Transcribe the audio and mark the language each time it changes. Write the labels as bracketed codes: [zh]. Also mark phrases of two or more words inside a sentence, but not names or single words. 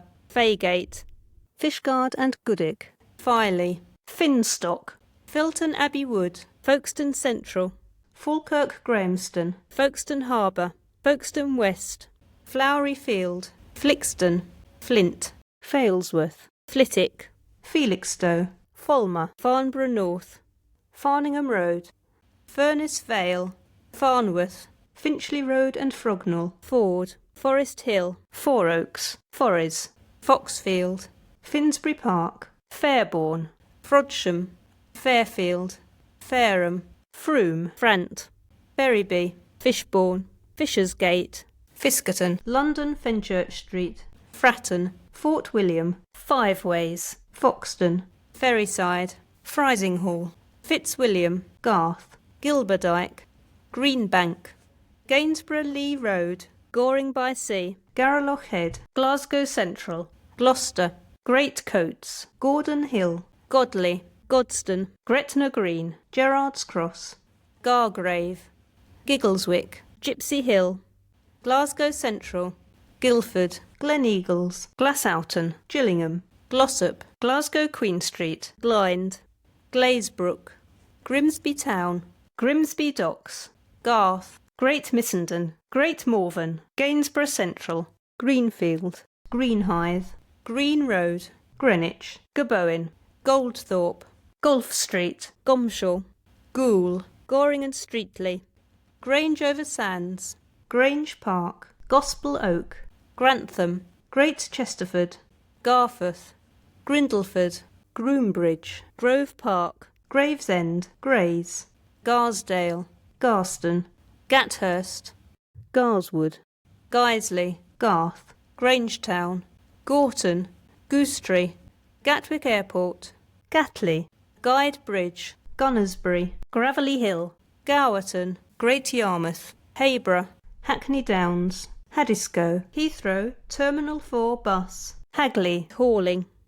[en] Faygate, Fishguard and Goodwick, Filey, Finstock, Filton Abbey Wood, Folkestone Central, Falkirk Grahamston, Folkestone Harbour, Folkestone West, Flowery Field, Flixton, Flint, Failsworth, Flitwick, Felixstowe, Falmer, Farnborough North, Farningham Road, Furness Vale, Farnworth, Finchley Road and Frognall, Ford, Forest Hill, Four Oaks, Forres, Foxfield, Finsbury Park, Fairbourne, Frodsham, Fairfield, Fareham, Frome, Frant, Berryby, Fishbourne, Fishersgate, Fiskerton, London Fenchurch Street, Fratton, Fort William, Five Ways, Foxton, Ferryside, Frizinghall, Fitzwilliam, Garth, Gilberdyke, Greenbank, Gainsborough Lee Road, Goring by Sea, Garaloch Head, Glasgow Central, Gloucester, Great Coats, Gordon Hill, Godley, Godstone, Gretna Green, Gerrard's Cross, Gargrave, Giggleswick, Gypsy Hill, Glasgow Central, Guildford, Gleneagles, Glassoughton, Gillingham, Glossop, Glasgow Queen Street, Blind, Glazebrook, Grimsby Town, Grimsby Docks, Garth, Great Missenden, Great Morven, Gainsborough Central, Greenfield, Greenhithe, Green Road, Greenwich, Gabowen, Goldthorpe, Golf Street, Gomshaw, Goole, Goring and Streatley, Grange over Sands, Grange Park, Gospel Oak, Grantham, Great Chesterford, Garforth, Grindleford, Groombridge, Grove Park, Gravesend, Grays, Garsdale, Garston, Gathurst, Garswood, Guiseley, Garth, Grangetown, Gorton, Goosetree, Gatwick Airport, Gatley, Guide Bridge, Gunnersbury, Gravelly Hill, Gowerton, Great Yarmouth, Hayborough, Hackney Downs, Haddiscoe, Heathrow, Terminal 4 Bus, Hagley, Horling,